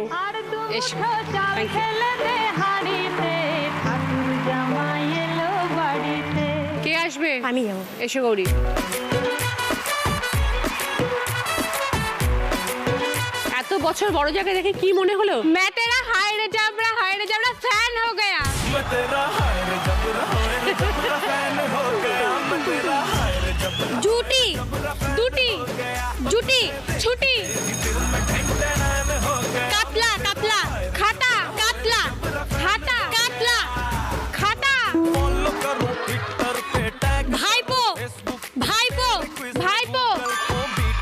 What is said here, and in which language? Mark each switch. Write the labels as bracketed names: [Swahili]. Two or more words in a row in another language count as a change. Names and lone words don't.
[Bangla] এসো, [English] thank you. [Bangla] কে আসবে? আমি যাবো। এসো গৌরী। এত বছর বড় জায়গায় দেখে কি মনে হলো? [Hindi] मैं तेरा हाय रे जबरा फैन हो गया। मैं तेरा हाय रे जबरा फैन हो गया। मैं तेरा हाय रे जबरा [Bangla] জুটি। দুটি। জুটি। ছুটি। কাতলা। কাতলা। খাতা। কাতলা। খাতা। কাতলা। খাতা। [Hindi] फॉलो करो ट्विटर पे टैग [Bangla] ভাইপো। ভাইপো। ভাইপো।